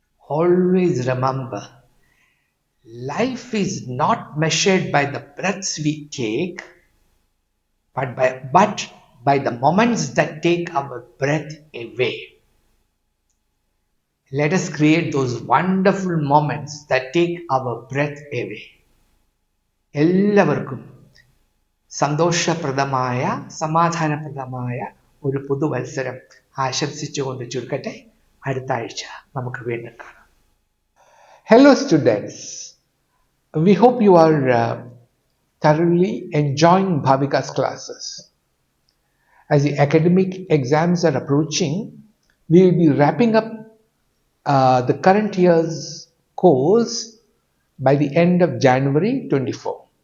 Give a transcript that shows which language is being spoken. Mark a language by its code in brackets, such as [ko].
[en] Always remember, life is not measured by the breaths we take, but by the moments that take our breath away. Let us create those wonderful moments that take our breath away. [ml] എല്ലാവർക്കും സന്തോഷപ്രദമായ, സമാധാനപ്രദമായ ഒരു പുതുവത്സരം ആശംസിച്ചുകൊണ്ട് ചുരുക്കട്ടെ. അടുത്ത ആഴ്ച നമുക്ക് വീണ്ടും കാണാം. [en] Hello students, we hope you are thoroughly enjoying Bhavika's classes. As the academic exams are approaching, we will be wrapping up the current year's course by the end of January 24.